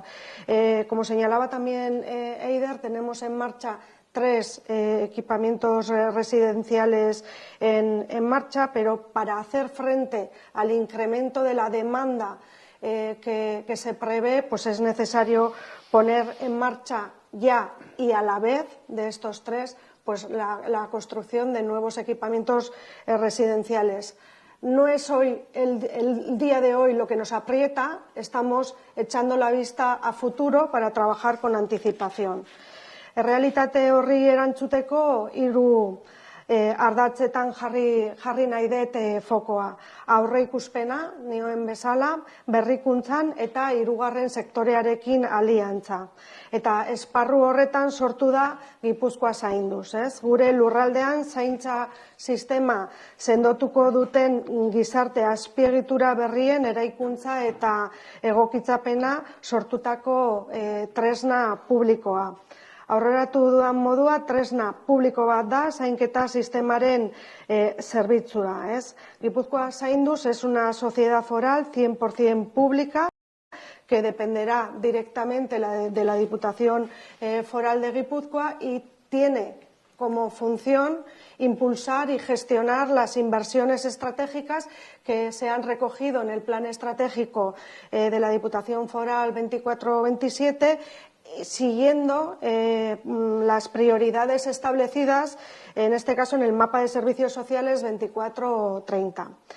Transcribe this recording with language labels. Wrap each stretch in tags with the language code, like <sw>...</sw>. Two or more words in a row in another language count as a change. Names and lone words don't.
<es>Como señalaba también Eider, tenemos en marcha 3 equipamientos residenciales en marcha, pero para hacer frente al incremento de la demanda que se prevé, pues es necesario poner en marcha ya y a la vez de estos 3, pues la construcción de nuevos equipamientos residenciales. No es hoy el día de hoy lo que nos aprieta, estamos echando la vista a futuro para trabajar con anticipación.</es> <eu>Errealitate horri erantzuteko 3 ardatzetan jarri nahi dut fokoa. Aurreikuspena, nioen bezala, berrikuntzan eta 3. sektorearekin aliantza. Eta esparru horretan sortu da Gipuzkoa zainduz. Gure lurraldean zaintza sistema sendotuko duten gizarte azpiegitura berrien eraikuntza eta egokitzapena sortutako tresna publikoa. Aurreratu dudan modua, tresna publiko bat da, zainketa sistemaren zerbitzua.</eu> <es>Gipuzkoa zainduz es una sociedad foral 100% pública que dependerá directamente de la Diputación Foral de Guipúzcoa y tiene como función impulsar y gestionar las inversiones estratégicas que se han recogido en el Plan Estratégico de la Diputación Foral 24-27, siguiendo las prioridades establecidas, en este caso en el mapa de servicios sociales 24-30.</es>